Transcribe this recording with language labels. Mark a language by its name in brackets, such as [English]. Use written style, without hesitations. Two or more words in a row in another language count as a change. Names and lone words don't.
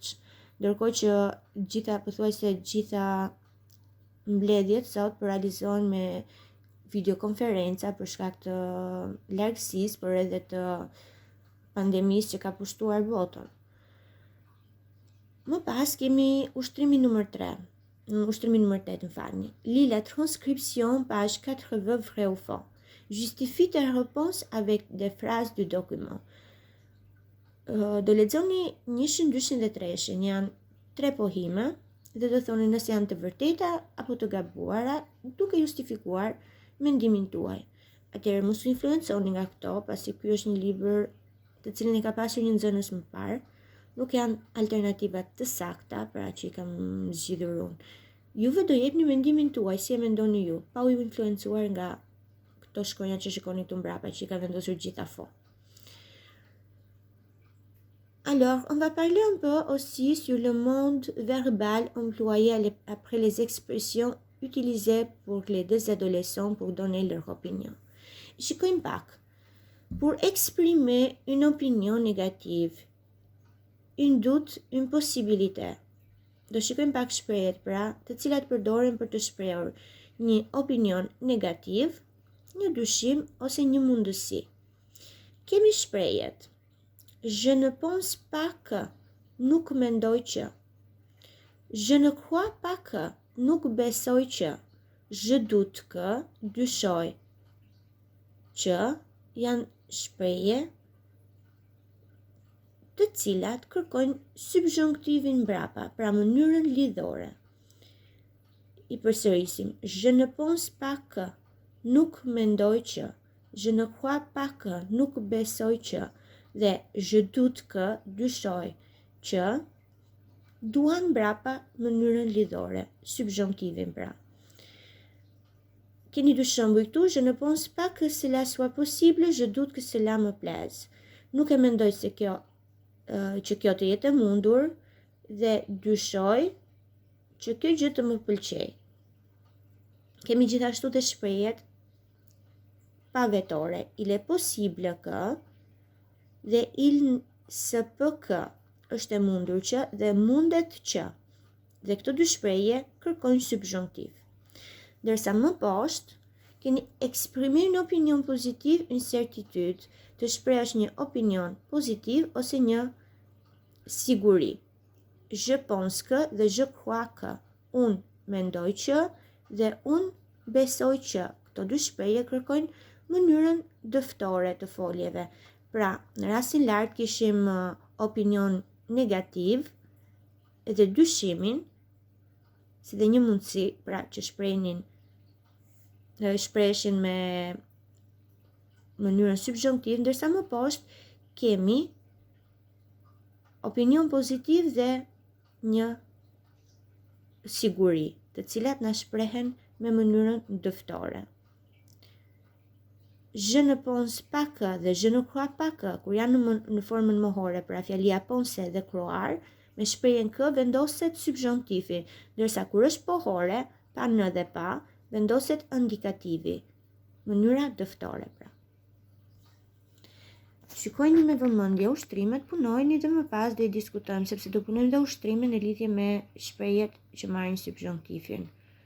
[Albanian] Ndërkohë që pothuajse gjitha mbledhjet sot po realizohen me videokonferenca për shkak të largësisë, por edhe të pandemisë që ka pushtuar botën. Më pas kemi ushtrimi numër 3. Ushtrimi numër 8, më falni. [French] Lis la transcription, page 80, vrai ou faux. Justifie tes réponses avec des phrases du document. [Albanian] Do lexoni 100, 200 dhe 300, janë 3 pohime dhe do thoni nëse janë të vërteta apo të gabuara, duke justifikuar mendimin tuaj. Atëherë mos u influenconi nga këto, pasi ky është një libër të cilin I ka pasur një nxënës më parë, nuk janë alternativat të sakta, pra që I kam zgjidhur unë. Juve do jepni mendimin tuaj, si e mendoni ju, pa u influencuar nga këto shkronja që shikoni këtu mbrapa, që I ka vendosur gjitha fo. [French] Alors, on va parler un peu aussi sur le monde verbal employé après les expressions utilisées pour les 2 adolescents pour donner leur opinion. [Albanian] Shikojmë pak. [French] Pour exprimer une opinion négative, une doute, une possibilité. [Albanian] Do shikojmë pak shprehjet pra, të cilat përdoren për të shprehur një opinion negativ, një dyshim ose një mundësi. Kemi shprehjet. [French] Je ne pense pas que, [Albanian] nuk mendoj që. [French] Je ne crois pas que, [Albanian] nuk besoj që. [French] Je doute que, [Albanian] dyshoj që, janë shprehje të cilat kërkojnë subjonktivin mbrapa, pra mënyrën lidhore. I përsërisim. [French] Je ne pense pas que, [Albanian] nuk mendoj që. [French] Je ne crois pas que, [Albanian] nuk besoj që. Dhe [French] je doute que, [Albanian] dyshoj që, duan mbrapa mënyrën lidhore, subjonktivin pra. Keni 2 shembuj këtu, [French] je ne pense pas que cela soit possible, je doute que cela me plaise. [Albanian] Nuk e mendoj se që kjo të jetë e mundur dhe dyshoj që kjo gjë të më pëlqej. Kemi gjithashtu të shprehjet pavetore. [French] Il est possible que dhe il se peut que [Albanian] është e mundur që dhe mundet që. Dhe këto dy shprehje kërkojnë subjonctif. Ndërsa më poshtë keni [French] exprimer une opinion positive, une certitude, [Albanian] të shprehësh një opinion pozitiv ose një siguri. [French] Je pense que dhe je crois que. [Albanian] Unë mendoj që dhe unë besoj që. Këto dy shprehje kërkojnë mënyrën dëftore të foljeve. Pra, në rastin lart kishim opinion negativ edhe dyshimin, si dhe një mundësi, pra që shpreheshin me mënyrën subjonktiv, ndërsa më poshtë kemi opinion pozitiv dhe një siguri, të cilat na shprehen me mënyrën dëftore. [French] Je ne pense pas que dhe je ne crois pas que, [Albanian] kur janë në formën mohore, pra fjalia pense dhe croire, me shprehjen k vendoset subjonktivi, ndërsa kur është pohore, pa në dhe pa, vendoset indikativi, mënyra dëftore pra. Shikojni me vëmendje ushtrimet, punojni dhe më pas do i diskutojmë, sepse do punojmë dhe ushtrimin në lidhje me shprehjet që marrin subjonktivin.